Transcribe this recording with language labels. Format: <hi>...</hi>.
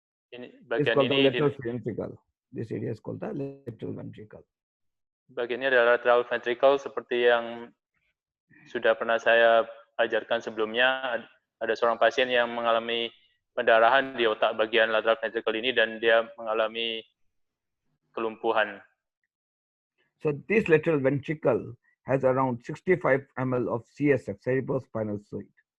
<en>It's called the lateral ventricle. This area is called the lateral ventricle.</en> <id>Bagian ini adalah lateral ventricle, seperti yang sudah pernah saya ajarkan sebelumnya. Ada seorang pasien yang mengalami pendarahan di otak bagian lateral ventricle ini dan dia mengalami kelumpuhan.</id> <en>So this lateral ventricle has around 65 ml of CSF, cerebrospinal fluid.</en>